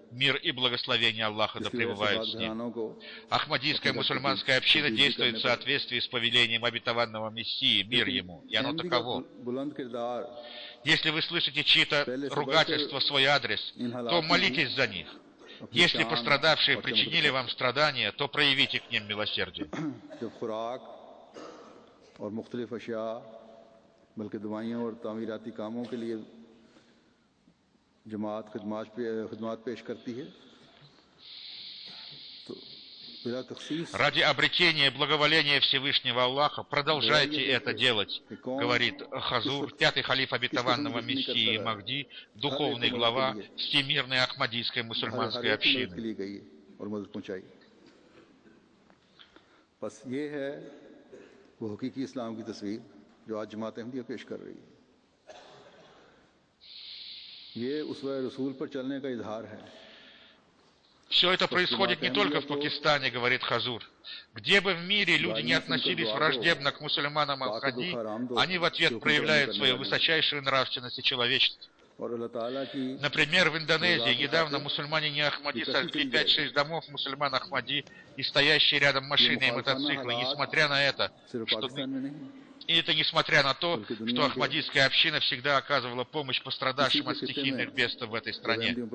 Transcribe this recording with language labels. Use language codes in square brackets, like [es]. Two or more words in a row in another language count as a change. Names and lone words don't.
[ru] Мир и благословение Аллаха да пребывают с ним. Ахмадийская мусульманская община действует в соответствии с повелением обетованного Мессии, мир ему, и оно таково. Если вы слышите чьи-то ругательства в свой адрес, то молитесь за них. Если пострадавшие причинили вам страдания, то проявите к ним милосердие. [ur] بلکہ دوائیوں اور تعمیراتی کاموں کے لیے جماعت خدمت پیش کرتی ہے تو بلا تخصیص [ru] ради обретения благоволения Всевышнего Аллаха продолжайте это делать, говорит Хазур, пятый халиф обетованного Мессии Махди, духовный глава Всемирной Ахмадийской мусульманской общины. [ur] بس یہ ہے وہ حقیقی اسلام کی تصویر جو آج جماعت احمدیہ پیش کر رہی ہے. یہ اسوہ رسول پر چلنے کا اظہار ہے. [ru] Все это происходит не только в Пакистане, говорит Хазур. Где бы в мире люди не относились враждебно к мусульманам Ахмади, они в ответ проявляют свою высочайшую нравственность и человечность. Например, в Индонезии недавно мусульмане не Ахмади сожгли 5-6 домов мусульман Ахмади и стоящие рядом машины и мотоциклы, несмотря на это, И это несмотря на то, что Ахмадийская община всегда оказывала помощь пострадавшим от стихийных бедствий в этой стране.